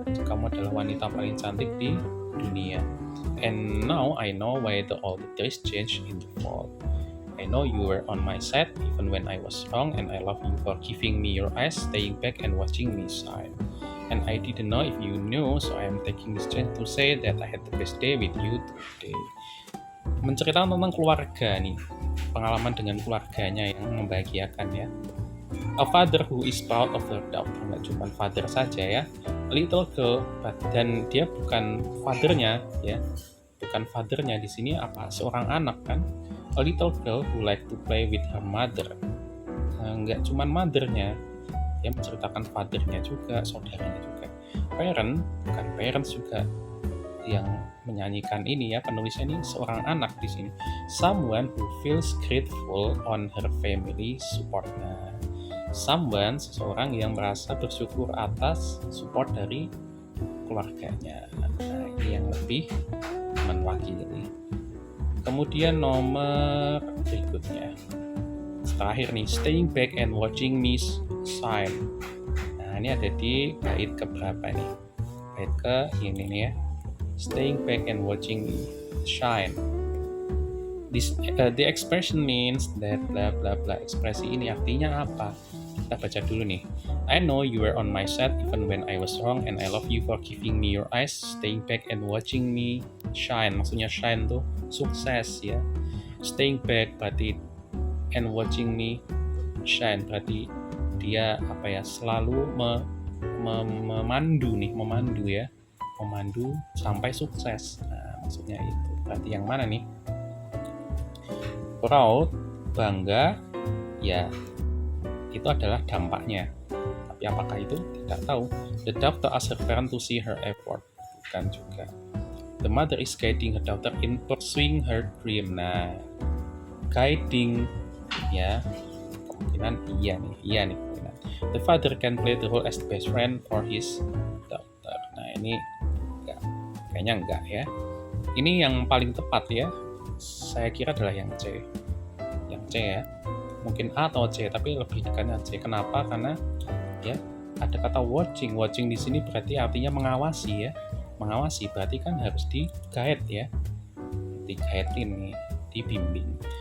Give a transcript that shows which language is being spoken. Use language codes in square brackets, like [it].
[id] Kamu adalah wanita paling cantik di dunia. [en] And now I know why all the trees change in the fall. I know you were on my side even when I was wrong, and I love you for giving me your eyes, staying back and watching me shine. And I didn't know if you knew, so I am taking this chance to say that I had the best day with you today. [id] Menceritakan tentang keluarga nih, pengalaman dengan keluarganya yang membahagiakan ya. [en] A father who is proud of her daughter, [id] nggak cuma father saja ya. [en] A little girl, [id] dan dia bukan fathernya ya, bukan fathernya di sini apa? Seorang anak kan. [en] A little girl who like to play with her mother. [id] Nggak cuma mothernya, dia menceritakan fathernya juga, saudaranya juga. Bukan parents juga yang menyanyikan ini ya, penulisnya ini seorang anak di sini. [en] Someone who feels grateful on her family support. [id] Seseorang yang merasa bersyukur atas support dari keluarganya. Nah, ini yang lebih mewakili. Kemudian nomor berikutnya, terakhir nih, [en] staying back and watching me shine. [id] Nah ini ada di bait keberapa nih? Bait ke ini nih ya. [en] Staying back and watching me shine. The expression means that bla bla bla. [id] Ekspresi ini artinya apa? Kita baca dulu nih. [en] I know you were on my side even when I was wrong, and I love you for giving me your eyes, staying back and watching me shine. [id] Maksudnya shine tuh sukses ya. [en] Staying back [id] berarti [en] and watching me shine [id] berarti dia apa ya, selalu memandu sampai sukses. Nah, maksudnya itu. Berarti yang mana nih? Proud, bangga, ya itu adalah dampaknya. Tapi apakah itu? Tidak tahu. [en] The daughter asks her parent to see her effort. [id] Bukan juga. [en] The mother is guiding her daughter in pursuing her dream. [id] Nah, guiding ya, kemungkinan iya nih kemungkinan. [en] The father can play the role as the best friend for his daughter. [id] Nah ini Kayaknya enggak ya. Ini yang paling tepat ya, saya kira adalah yang C. Yang C ya. Mungkin A atau C, tapi lebih dekatnya C. Kenapa? Karena ya ada kata watching. Watching di sini berarti artinya mengawasi ya. Mengawasi berarti kan harus di-guide ya. Di-guide ini, dibimbing.